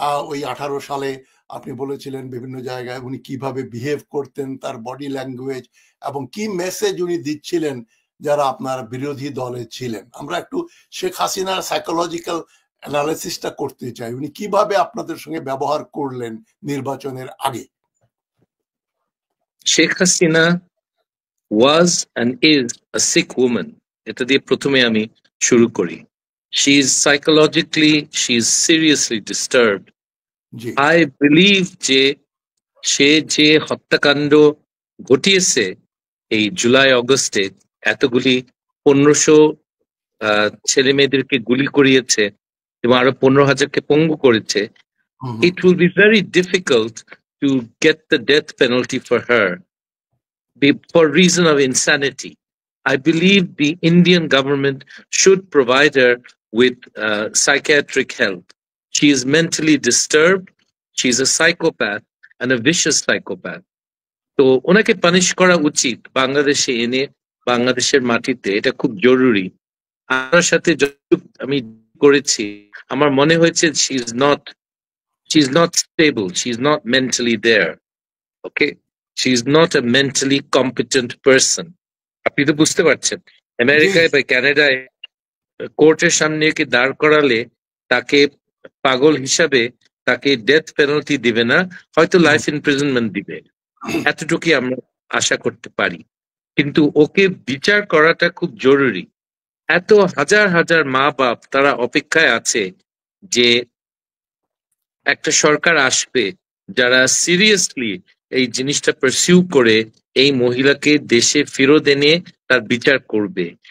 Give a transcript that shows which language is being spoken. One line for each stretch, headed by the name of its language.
Bangla: ওই 18 সালে আপনি বলেছিলেন বিভিন্ন জায়গায় উনি কিভাবে বিহেভ করতেন, তার বডি ল্যাঙ্গুয়েজ এবং কি মেসেজ উনি দিচ্ছিলেন যারা আপনার বিরোধী দলে ছিলেন। আমরা একটু শেখ হাসিনার সাইকোলজিক্যাল অ্যানালিসিসটা করতে চাই। উনি কিভাবে আপনাদের সঙ্গে ব্যবহার করলেন নির্বাচনের আগে?
English: Sheikh Hasina was and is a sick woman.
Bangla: এটা দিয়ে প্রথমে আমি শুরু করি।
English: She is psychologically, she is seriously disturbed. I believe
Bangla: যে সে যে হত্যাকাণ্ড ঘটিয়েছে এই জুলাই অগস্টে, এতগুলি 1500 ছেলে মেয়েদেরকে গুলি করিয়েছে এবং আরো 15,000কে পঙ্গু করেছে,
English: it will be very difficult to get the death penalty for her for reason of insanity. I believe the Indian government should provide her with psychiatric help. She is mentally disturbed. She is a psychopath and a vicious psychopath.
Bangla: তো ওনাকে punish করা উচিত বাংলাদেশে এনে, বাংলাদেশের মাটিতে। এটা খুব জরুরি। আমার সাথে আমি করেছি, আমার মনে হয়েছে
English: she is not stable, she is not mentally there. Okay, she is not a mentally competent person.
Bangla: আপনি তো বুঝতে পারছেন, আমেরিকায় বা কানাডায় কোর্টের সামনে কি দাঁড় করালে তাকে পাগল হিসাবে তাকে ডেথ পেনাল্টি দিবে না, হয়তো লাইফ ইমপ্রিজনমেন্ট দিবে, এতটুকুই আমরা আশা করতে পারি। কিন্তু ওকে বিচার করাটা খুব জরুরি। এত হাজার হাজার মা বাপ তারা অপেক্ষায় আছে যে একটা সরকার আসবে যারা সিরিয়াসলি এই জিনিসটা পারসিউ করে এই মহিলাকে দেশে ফেরত এনে তার বিচার করবে।